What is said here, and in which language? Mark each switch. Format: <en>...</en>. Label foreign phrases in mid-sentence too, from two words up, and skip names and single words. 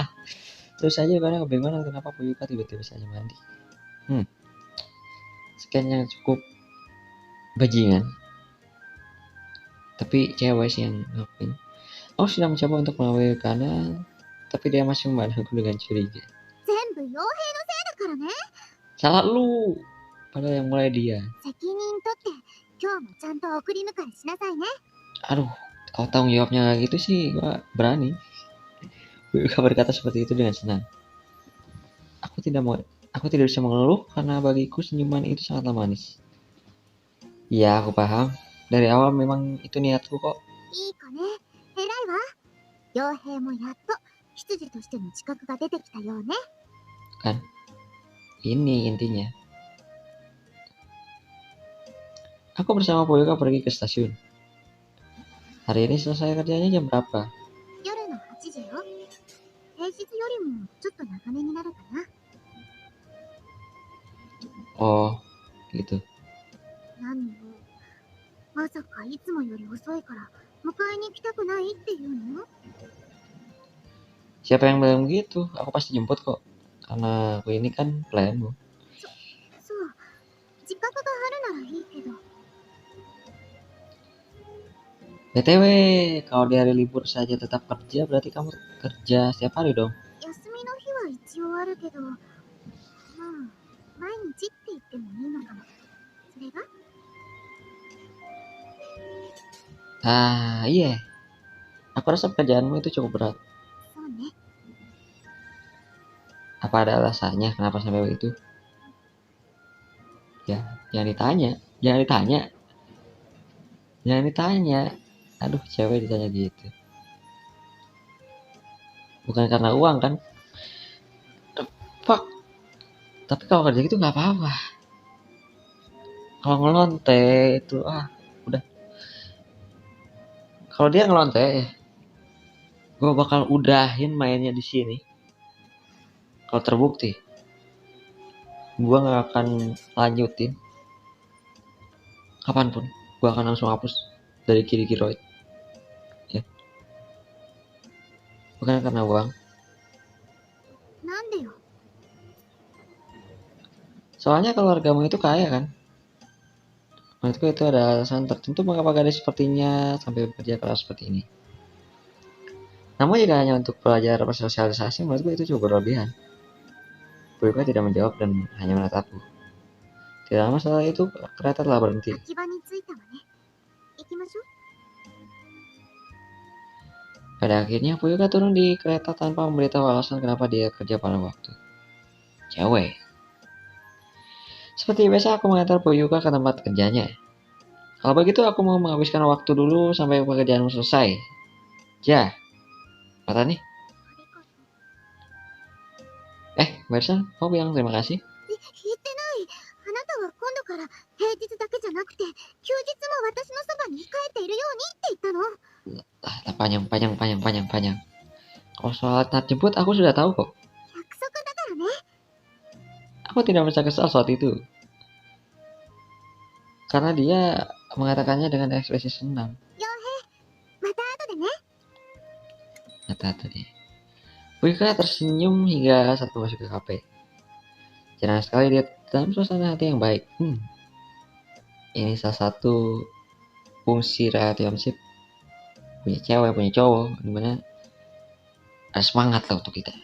<id>Terus aja karena kebingungan kenapa Fuyuka tiba-tiba saja mandi. Sekian yang cukup bajingan. Tapi cewek sih yang ngapain. Aku sudah mencoba untuk melalui kanan, tapi dia masih memandangku dengan curiga.</id> <ja>全部傭兵のせいだからね。</ja> <id>Salah lu. Padahal yang mulai dia.</id> <ja>責任取って今日もちゃんと送り迎えしなさいね。</ja> <id>Aduh, kalau tanggung jawabnya kayak gitu sih gua berani. Fuyuka berkata seperti itu dengan senang. Aku tidak bisa mengeluh karena bagiku senyuman itu sangatlah manis. Iya, aku paham. Dari awal memang itu niatku kok.</id> <ja>いい子ね。偉いわ。傭兵もやっと執事としての資格が出てきたようね。</ja> <id>Kan? Ini intinya. Aku bersama Fuyuka pergi ke stasiun. Hari ini selesai kerjanya jam berapa?</id> <ja>夜の8時よ。平日よりもちょっと長めになるかな。</ja> <id>Oh, gitu.</id> <ja>何よ。まさかいつもより遅いから迎えに行きたくないっていうの？</ja> <id>Siapa yang bilang begitu? Aku pasti jemput kok. Karena aku ini kan pelayanmu.</id> <ja>そう。自覚があるならいいけど。</ja> <id>BTW, kalau di hari libur saja tetap kerja, berarti kamu kerja setiap hari dong.</id> <ja>休みの日は一応あるけど、まあ毎日って言ってもいいのかも。それが？</ja> <id>Iya. Aku rasa pekerjaanmu itu cukup berat.</id> <ja>そうね。</ja> <id>Apa ada alasannya kenapa sampai begitu? Ya, jangan ditanya. Jangan ditanya. Jangan ditanya. Aduh, cewek ditanya gitu. Bukan karena uang kan?</id> <en>The fuck.</en> <id>Tapi kalau kerja gitu nggak apa-apa. Kalau ngelonte itu udah. Kalau dia ngelonte, gue bakal udahin mainnya di sini. Kalau terbukti, gue nggak akan lanjutin. Kapanpun, gue akan langsung hapus dari Kirikiroid. Ya. Bukan karena uang.</id> <ja>なんでよ。</ja> <id>Soalnya keluargamu itu kaya kan. Menurutku itu ada alasan tertentu mengapa gadis sepertinya sampai bekerja keras seperti ini. Namun jika hanya untuk belajar bersosialisasi, menurutku itu cukup berlebihan. Fuyuka tidak menjawab dan hanya menatapku. Tidak lama setelah itu, kereta telah berhenti.</id> <ja>秋葉に着いたわね。行きましょう。</ja> <id>Pada akhirnya, Fuyuka turun di kereta tanpa memberitahu alasan kenapa dia kerja pada waktu. Cewek. Seperti biasa, aku mengantar Fuyuka ke tempat kerjanya. Kalau begitu, aku mau menghabiskan waktu dulu sampai pekerjaanmu selesai.</id> <ja>じゃ。また</ja> <id>nih. Barusan kamu bilang terima kasih?</id> <ja>言ってない。あなたは今度から平日だけじゃなくて休日も私のそばに帰っているようにって言ったの。</ja> <id>Panjang. Kalau soal nat jemput, aku sudah tahu kok.</id> <ja>約束だからね。</ja> <id>Aku tidak merasa kesal saat itu. Karena dia mengatakannya dengan ekspresi senang.</id> <ja>また後でね。</ja> <id>Kata dia. Fuyuka tersenyum hingga saat masuk ke kafe. Jarang sekali dia dalam suasana hati yang baik. Ini salah satu fungsi relationship. Punya cewek, punya cowok. Dimana ada semangat lah untuk kita.</id>